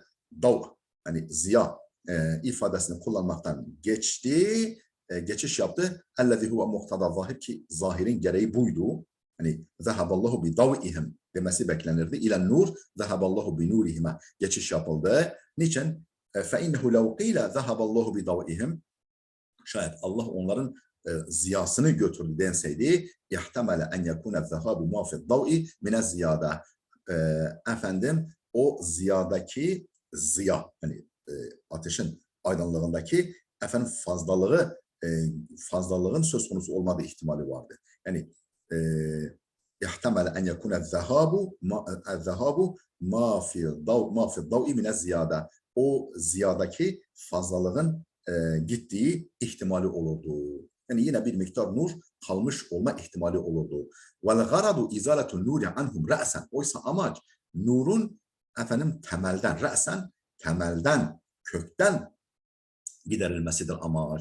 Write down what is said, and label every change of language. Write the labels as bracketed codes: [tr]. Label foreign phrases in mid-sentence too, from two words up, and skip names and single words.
[tr] Dav, yani ziya ifadesini kullanmaktan geçiş yaptı. [ar] الذي هو مقتضى الظاهر, [tr] ki zahirin gereği buydu. Hani [ar] ذهب الله بضوئهم [tr] demesi beklenirdi. [ar] إلى النور، ذهب الله بنورهم [tr] geçiş yapıldı. Niçin? [ar] فَاِنَّهُ لَوْ قِيلَ ذَهَبَ اللّٰهُ بِضَوْئِهِمْ. [tr] Şayet Allah onların ziyasını götürdü denseydi, [ar] يَحْتَمَلَ اَنْ يَكُونَ الذَّهَابُ مَا فِي الضَّوْءِ مِنَ الزِّيَادَةِ. [tr] O ziyadaki ziya, yani ateşin aydınlığındaki fazlalığın söz konusu olmadığı ihtimali vardı. [ar] Yani يَحْتَمَلَ اَنْ يَكُونَ الذَّهَابُ مَا فِي الضَّوْءِ مِنَ الزِّيَادَةِ. [tr] O ziyadaki fazlalığın gittiği ihtimali olurdu. Yani yine bir miktar nur kalmış olma ihtimali olurdu. [ar] والغرض إزالة النور عنهم رأسا. [tr] Oysa amaç nurun temelden, kökten giderilmesidir amaç.